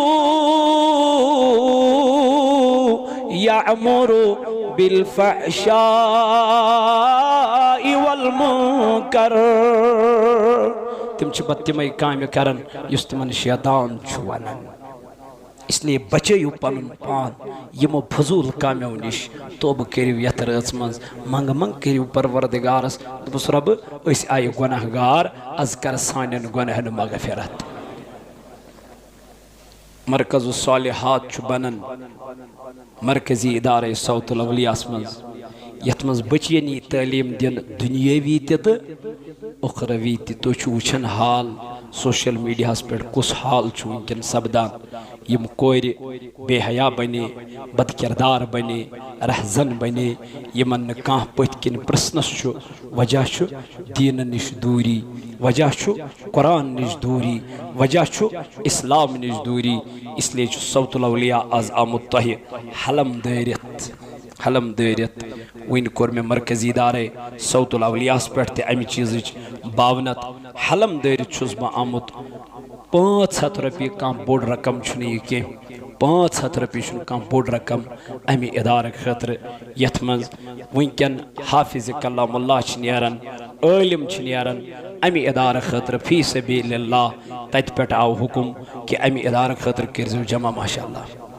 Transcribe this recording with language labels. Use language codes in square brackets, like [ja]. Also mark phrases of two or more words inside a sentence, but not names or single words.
[ar] يأمر بالفحشاء والمنكر [ks] तिम तिम काम करन युस तिमन शैतान वनान इसलिए बचयु पन पान यमो फजूल कामो निश तोब करियो यथ रच मज मंग मंग करियो परवरदिगारस दोस रब अस आय गुनाहगार अज कर सानन गुनाहन मगफिरत मरकज़ सालिहात बनन मरकजी इदारे सौतुल अवलियास मज यथ मज बचियनी तालीम दिन दुनियावी तो उखरवी तुह वुचन हाल सोशल मीडिया पे कुस हाल वनकन सपदान यम कोर बेहया बने बदकिरदार बने रहजन बने यमन कह पथ किन प्रश्नस वजह दीन निश दूरी वजह कुरान निश दूरी वजह इस्लाम निश दूरी इसलिए सौतुल अवलिया आज आमुत तह हलम दरित वन कोर मे मरकजी इदारे सौतुल अवलियास पे अमि चीज बावनत हलम दरित बह आमुत 500 रुपये कह बोड़ रकम कह 500 रुपये कह बोड़ रकम अमि इदार खतर यथ मज वनकन हाफिज कलामुल्लाह नारान आलिम नारान अमि इदार खतर [ar] في سبيل الله [ks] तत पे आव हुकुम कि अमि इदार खतर करो जमा माशाअल्लाह